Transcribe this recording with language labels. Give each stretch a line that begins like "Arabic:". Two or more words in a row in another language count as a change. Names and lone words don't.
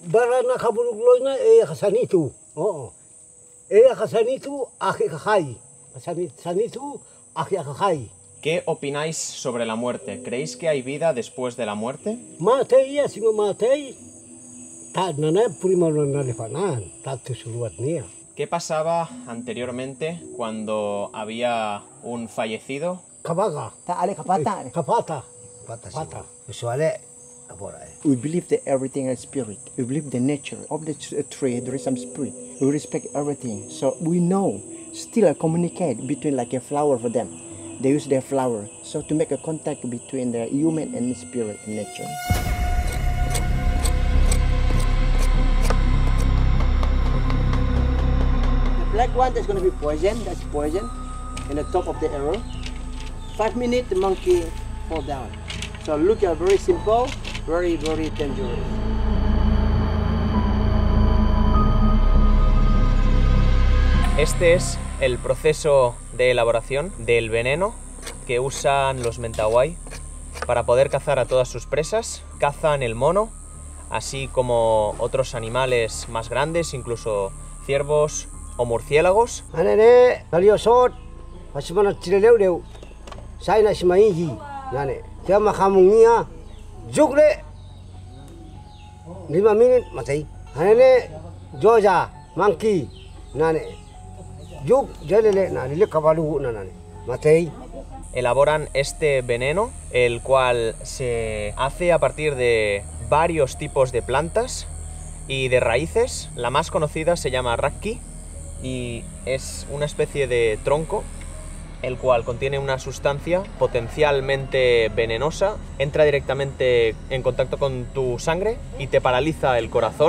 Spanish: ¿Qué opináis sobre la muerte? ¿Creéis que hay vida después de la muerte? ¿Qué pasaba anteriormente cuando había un fallecido?
English: We believe that everything is spirit. We believe the nature of the tree, there is some spirit. We respect everything. So we know, still communicate between like a flower for them. They use their flower. So to make a contact between the human and the spirit and nature. The black one is going to be poison. That's poison. In the top of the arrow. 5 minutes, the monkey fall down. So look at very simple, very dangerous.
Spanish: Este es el proceso de elaboración del veneno que usan los Mentawai para poder cazar a todas sus presas. Cazan el mono, así como otros animales más grandes, incluso ciervos o murciélagos.
Mentawai: Anene, nalio sot, pasimana chileleu deu. Sai na simaiji, nane. Kaya makamungia, jukle. 5 menit matay. Anene, Joja, monkey, nane. Juk, jelele, nane, kabalu nane. Matay.
Spanish: Elaboran este veneno, el cual se hace a partir de varios tipos de plantas y de raíces. La más conocida se llama Rakki y es una especie de tronco el cual contiene una sustancia potencialmente venenosa, entra directamente en contacto con tu sangre y te paraliza el corazón.